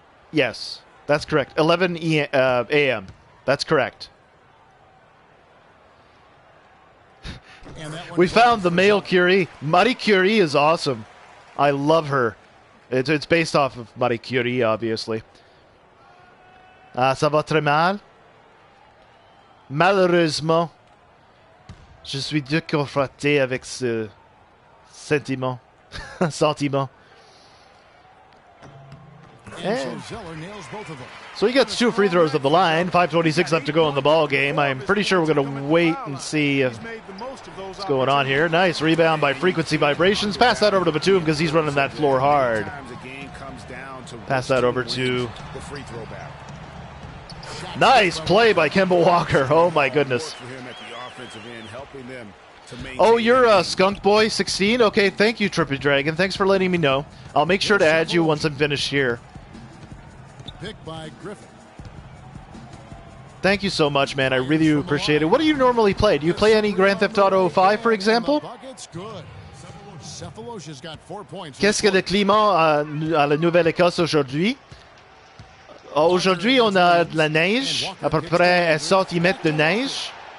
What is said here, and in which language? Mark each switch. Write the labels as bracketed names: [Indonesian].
[English] Yes, that's correct. 11 a.m. That's correct. We found the male Curie. Marie Curie is awesome. I love her. It's based off of Marie Curie, obviously. [French] Ça va très mal. Malheureusement, je suis déconfronté avec ce sentiment. Sentiment. [English] So he gets 2 free throws of the line. 5:26 left to go in the ball game. I'm pretty sure we're going to wait and see what's going on here. Nice rebound by Frequency Vibrations. Pass that over to Batum because he's running that floor hard. The game comes down to Pass that over to... the free throw battle. Nice play by Kemba Walker. Oh, my goodness. For him at the offensive end, helping them to maintain. Oh, you're Skunk Boy 16? Okay, thank you, Trippy Dragon. Thanks for letting me know. I'll make sure to add you once I'm finished here. Picked by Griffin. Thank you so much, man. I really appreciate it. What do you normally play? Do you play any Grand Theft Auto 5, for example? [French] Qu'est-ce que le climat à la Nouvelle-Écosse aujourd'hui? Aujourd'hui, on a de la neige, à peu près 1 cm de neige.